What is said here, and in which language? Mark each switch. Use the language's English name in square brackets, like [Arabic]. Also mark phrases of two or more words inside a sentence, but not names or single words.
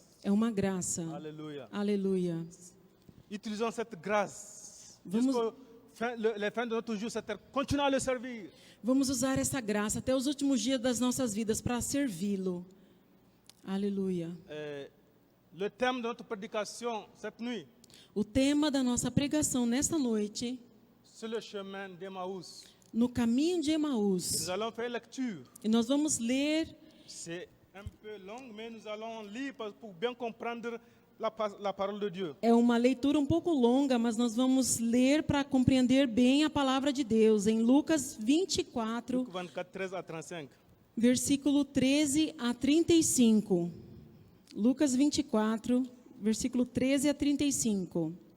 [Portuguese] É uma graça. [French] Alléluia. [Portuguese] Aleluia. [French] Utilisons cette grâce [Portuguese] Vamos- [French] jusqu'au les fins de notre jour, c'est continuer à le servir. [Portuguese] Vamos usar essa graça até os últimos dias das nossas vidas para servi-lo. Aleluia. [French] Le thème de notre prédication cette nuit, [Portuguese] O tema da nossa pregação nesta noite, [French] c'est le chemin d'Emmaüs. [Portuguese] no caminho de Emaús. [French] Nous allons faire lecture. [Portuguese] E nós vamos ler, [French] C'est un peu long, mais nous allons lire pour bien comprendre la parole de Dieu. [Portuguese] é uma leitura um pouco longa, mas nós vamos ler para compreender bem a palavra de Deus. Em Lucas 24, [French] Luc 24, 13 à 35. [Portuguese] versículo 13 a 35. Lucas 24, versículo 13 a 35.